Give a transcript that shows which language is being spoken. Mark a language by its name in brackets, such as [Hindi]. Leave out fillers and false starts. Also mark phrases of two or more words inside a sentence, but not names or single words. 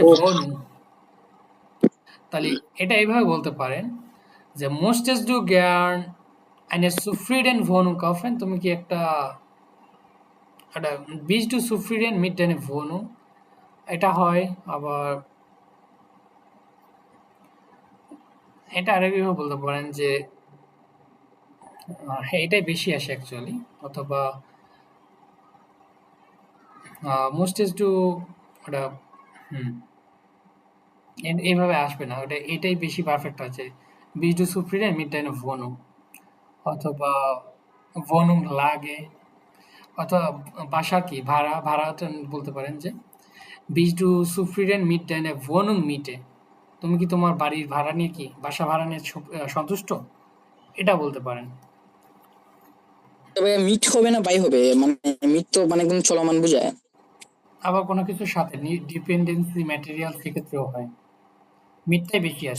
[German] Buch. Wohnung। [Bangla] তাহলে এটা এইভাবে বলতে পারেন যে [German] möchtest du gern eine zufrieden Wohnung kaufen? [Bangla] তুমি কি একটা [German] bist du zufrieden mit deiner Wohnung? [Bangla] এটা হয়। আবার এটা আরেকভাবে বলতে পারেন যে হ্যাঁ, এটাই বেশি আসে অ্যাকচুয়ালি। অথবা [German] möchtest du [Bangla] ওটা এইভাবে আসবে না, ওটা এটাই বেশি পারফেক্ট আছে। [German] bist du zufrieden mit deiner Wohnung? [Bangla] অথবা Wohnung লাগে, অথবা বাসা কি ভাড়াটা বলতে পারেন যে [German] bist du zufrieden mit deiner Wohnung Miete? [Bangla] তুমি কি তোমার বাড়ির ভাড়া নিয়ে কি বাসা ভাড়া নিয়ে সন্তুষ্ট? এটা বলতে পারেন। তবে মিট হবে না বাই হবে, মানে মিট তো মানে একদম চলমান বোঝায়। আবার কোনো কিছুর সাথে [English] dependency material [Bangla] সেক্ষেত্রেও হয়, মিটটাই বেশি আসে।